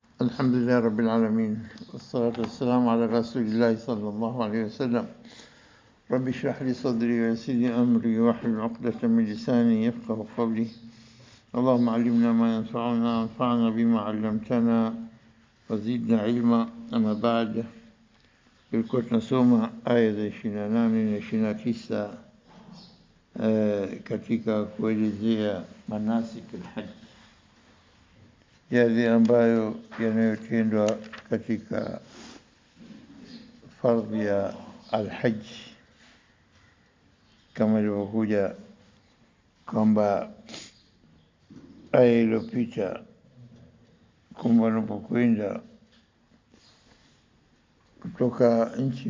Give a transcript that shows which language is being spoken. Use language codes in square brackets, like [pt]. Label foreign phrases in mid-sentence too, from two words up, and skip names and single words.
[ar] الحمد لله رب العالمين والصلاة والسلام على رسول الله صلى الله عليه وسلم. رب اشرح لي صدري ويسر لي أمري واحلل عقدة من لساني يفقه قولي. اللهم علمنا ما ينفعنا وانفعنا بما علمتنا وزدنا علما. أما بعد، [sw] tulikuwa tunasoma aya za 28 na 29 katika kuelezea [ar] مناسك الحج, [sw] yale ambayo yanayotendwa katika fardhi ya al-hajj, kama ilivyokuja kwamba aya iliyopita kwamba wanapokwenda kutoka nchi